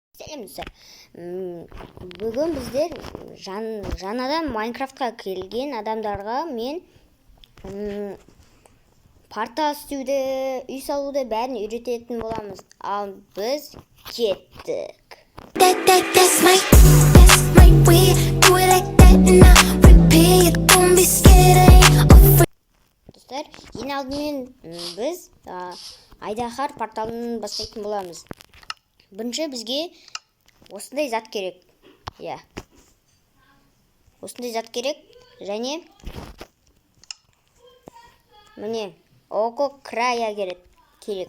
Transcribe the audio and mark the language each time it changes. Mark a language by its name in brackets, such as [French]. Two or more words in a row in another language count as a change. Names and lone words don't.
[Kazakh] Сәлемдер. Бүгін біздер жаңадан Майнкрафтқа келген адамдарға мен портал істеуді, үй салуды бәрін үйрететін боламыз. Ал біз кеттік. [English] That's my way. Do it like that and I repeat. Don't be scared, I ain't afraid. [Kazakh] Достар, ең алдымен біз Айдаһар порталын бастайтын боламыз. Бірінші бізге осындай зат керек. Иә. Осындай зат керек. Және міне [Russian] око края [Kazakh] керек.